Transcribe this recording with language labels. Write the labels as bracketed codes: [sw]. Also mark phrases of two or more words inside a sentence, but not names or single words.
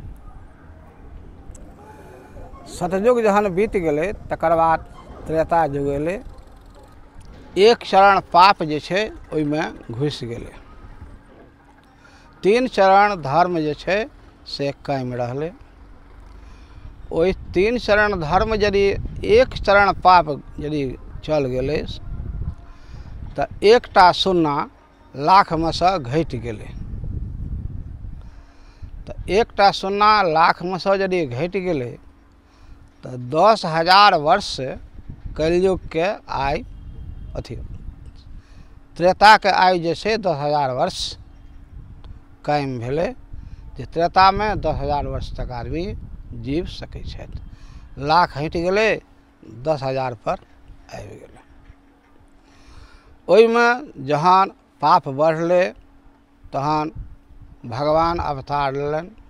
[mai] सतयुग जहन बीत गेलै तकर बाद त्रेता युग एलै। 1 चरण पाप जे छै ओहिमे घुसि गेलै। 3 चरण धर्म जे छै से कायम रहलै। ओहि 3 चरण धर्म यदि 1 चरण पाप यदि चल गेलै तऽ 1टा सुन्ना लाखमे सँ घटि गेलै। तऽ 1टा सुन्ना लाखमे सँ यदि घटि गेलै तऽ 10,000 वर्ष कलियुगके आयु त्रेताके आयु जे छै 10,000 वर्ष कायम भेलै। जे त्रेतामे 10,000 वर्ष तक आदमी जीव सकै छथि। लाख हटि गेलै, 10,000 पर आबि गेलै। ओहिमे जहन पाप बढ़लै तहन भगवान अवतार लेलनि।